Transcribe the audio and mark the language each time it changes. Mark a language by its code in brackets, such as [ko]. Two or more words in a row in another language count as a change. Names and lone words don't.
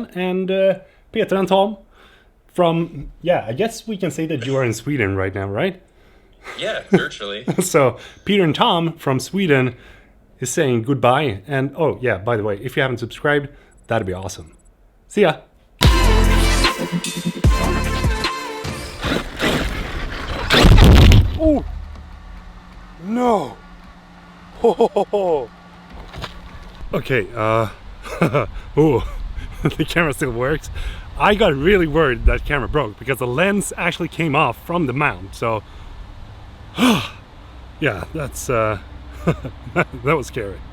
[en] And Peter and Tom from, yeah, I guess we can say that you are in Sweden right now, right? Yeah, virtually. So Peter and Tom from Sweden is saying goodbye. And oh yeah, by the way, if you haven't subscribed, that'd be awesome. See ya. Oh no. Ho, ho, ho, ho. Okay, oh, the camera still works. I got really worried that camera broke because the lens actually came off from the mount. So yeah, that's that was scary.